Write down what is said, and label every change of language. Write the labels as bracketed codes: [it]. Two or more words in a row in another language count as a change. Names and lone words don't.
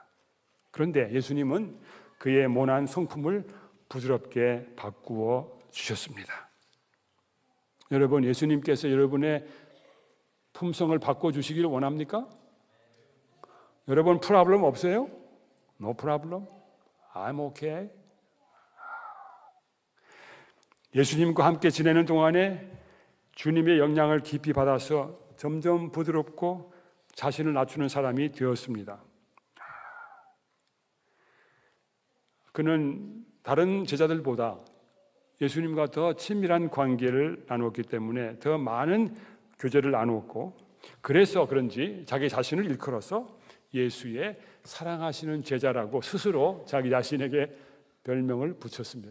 [ko] 그런데 예수님은 그의 모난 성품을 부드럽게 바꾸어 주셨습니다. 여러분, 예수님께서 여러분의 품성을 바꿔주시기를 원합니까? 여러분, 프로블럼 없어요? [en] No problem. I'm okay. [ko] 예수님과 함께 지내는 동안에 주님의 영향을 깊이 받아서 점점 부드럽고 자신을 낮추는 사람이 되었습니다. 그는 다른 제자들보다 예수님과 더 친밀한 관계를 나누었기 때문에 더 많은 교제를 나누었고 그래서 그런지 자기 자신을 일컬어서 예수의 사랑하시는 제자라고 스스로 자기 자신에게 별명을 붙였습니다.